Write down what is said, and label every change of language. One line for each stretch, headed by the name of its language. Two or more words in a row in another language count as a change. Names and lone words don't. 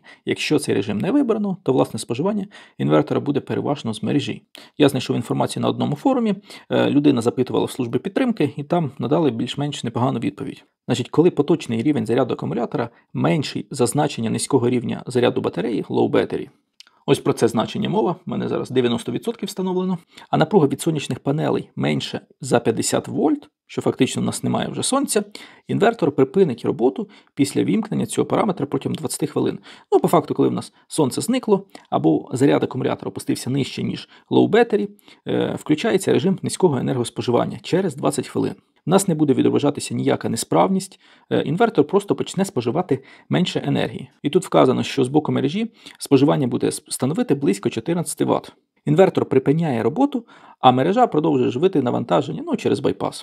Ukrainian: Якщо цей режим не вибрано, то власне споживання інвертора буде переважно з мережі. Я знайшов інформацію на одному форумі, людина запитувала в службі підтримки і там надали більш-менш непогану відповідь. Значить, коли поточний рівень заряду акумулятора менший за значення низького рівня заряду батареї,
English: low battery,
Ukrainian: ось про це значення мова, в мене зараз 90% встановлено. А напруга від сонячних панелей менше за 50 вольт, що фактично в нас немає вже сонця, інвертор припинить роботу після вімкнення цього параметра протягом 20 хвилин. Ну, по факту, коли в нас сонце зникло, або заряд акумулятора опустився нижче, ніж
English: low battery,
Ukrainian: включається режим низького енергоспоживання через 20 хвилин. У нас не буде відображатися ніяка несправність, інвертор просто почне споживати менше енергії. І тут вказано, що з боку мережі споживання буде становити близько 14 Вт. Інвертор припиняє роботу, а мережа продовжує живити навантаження через байпас.